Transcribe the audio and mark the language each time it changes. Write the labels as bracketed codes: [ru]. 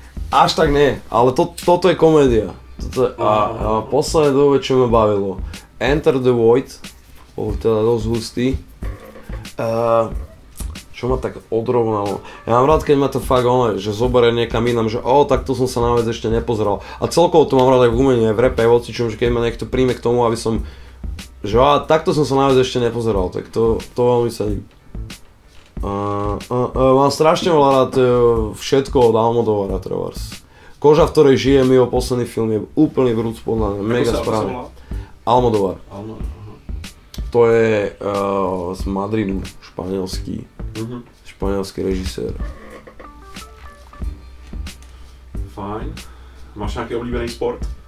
[sk] Až tak nie, ale toto je komédia. A posledné dobe, čo ma bavilo. Enter the Void, bol teda dosť hustý. Čo ma tak odrovnalo. Ja mám rád, keď ma to fakt že zoberie niekam inam, že takto som sa na vec ešte nepozeral. A celkovo to mám rád aj v umení, aj v rape, aj v hocičom, že keď ma niekto príjme k tomu, aby som že takto som sa na vec ešte nepozeral, tak to veľmi cením. Mám strašne veľa rád všetko od Almodovara trebárs. Koža, v ktorej žijem, jeho posledný film je úplný vrúc podľa mňa, mega správny. Almodovar. To je z Madridu, španielský režisér. Fajn. [cs] Máš nejaký oblíbený sport?